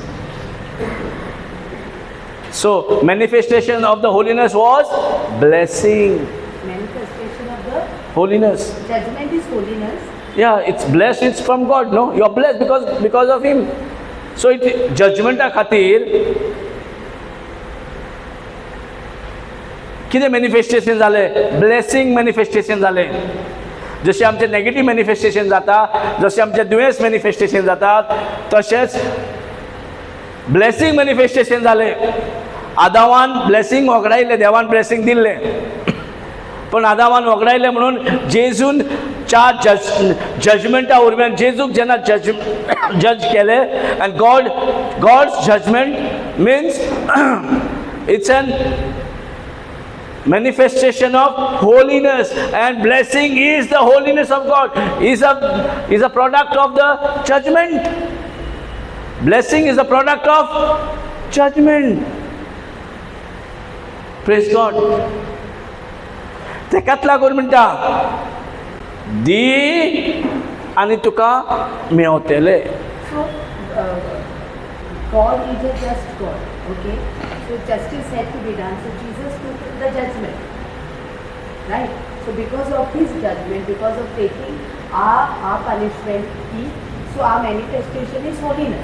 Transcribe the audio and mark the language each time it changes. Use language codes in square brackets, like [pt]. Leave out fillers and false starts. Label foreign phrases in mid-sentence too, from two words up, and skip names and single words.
[en] So, manifestation of the holiness was blessing. Manifestation of the Holiness. judgment is holiness. Yeah, it's blessed, it's from God, no? You are blessed because of Him. So, it judgment [kok] खातीर कितें मॅनिफेस्टेशन जालें? [en] blessing manifestation [kok] जालें. जशें आमचें [en] negative manifestation [kok] जाता, जशें आमचें दुयेंस मॅनिफेस्टेशन जातात, तशेंच [en] blessing manifestation [kok] जालें. आदावान ब्लेसिंग वगडायलें, देवान ब्लेसिंग दिल्लें, पण आदावान वगडायलें म्हणून जेजून च्या जजमेंटा वरवीं जेजूक जेन्ना जज केलें, [en] and God's judgment means it's an manifestation of holiness, and blessing is the holiness of God, is a product of the judgment. Blessing is a product of judgment. Praise God. [kok] तेकाच लागून म्हणटा दी आनी तुका मेवतले. [en] So, God is a just God. Okay? So justice had to be done. So Jesus took the judgment. Right? So because of His judgment, because of taking our punishment, so our manifestation is holiness.